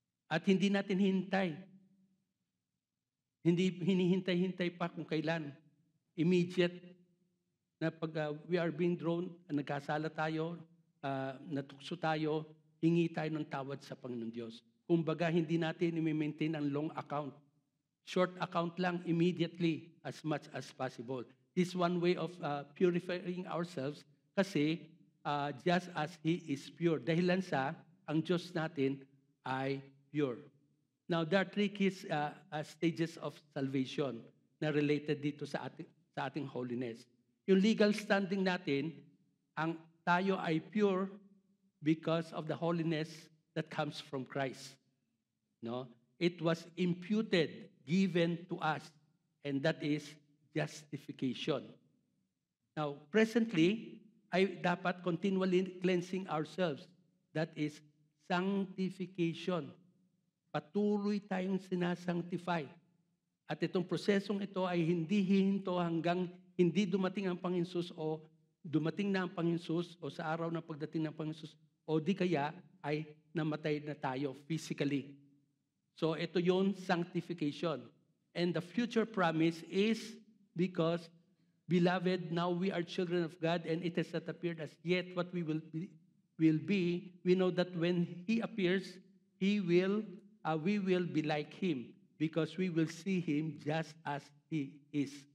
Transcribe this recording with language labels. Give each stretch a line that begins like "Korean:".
Filipino: At hindi natin hintay. Hindi hinihintay-hintay pa kung kailan. Immediate na pag
English: we are being drawn,
Filipino: nagkasala tayo, natukso tayo, hingi tayo ng tawad sa Panginoon Diyos. Kumbaga, hindi natin i-maintain ang long account.
English: Short account lang immediately as much as possible. This one way of purifying ourselves kasi just as He is pure.
Filipino: Dahilan sa ang Diyos natin ay pure.
English: Now, there are three key stages of salvation na related dito sa ating holiness. Yung legal standing natin,
Filipino: ang tayo ay
English: pure because of the holiness that comes from Christ. No? It was imputed, given to us, and that is justification. Now, presently, ay dapat continually cleansing ourselves. That is sanctification.
Filipino: Patuloy tayong sinasanctify. At itong prosesong ito ay hindi hihinto hanggang hindi dumating ang Panginoon Jesus o dumating na ang Panginoon Jesus o sa araw ng pagdating ng Panginoon Jesus o di kaya ay namatay na tayo physically. So ito yung sanctification.
English: And the future promise is because, beloved, now we are children of God and it has not appeared as yet what we will be. We know that when He appears, we will be like Him because we will see Him just as He is.